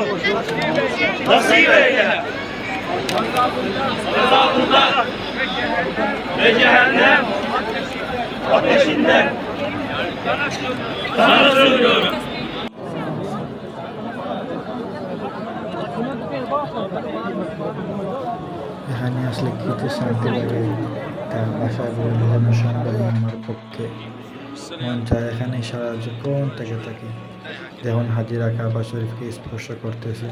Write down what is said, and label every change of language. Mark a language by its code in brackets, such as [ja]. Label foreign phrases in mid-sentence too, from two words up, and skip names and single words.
[tr] Nasip eyle. Azabından ve cehennem ateşinden sana söylüyorum. [bn] এখানে আসলে কি যে শান্তি লাগে তা বাসায় বলে বোঝানো সম্ভব না আমার পক্ষে। মন চায় এখানে সারা জীবন থেকে থাকি। দেখুন হাজিরা কাবা শরীফকে স্পর্শ করতেছি।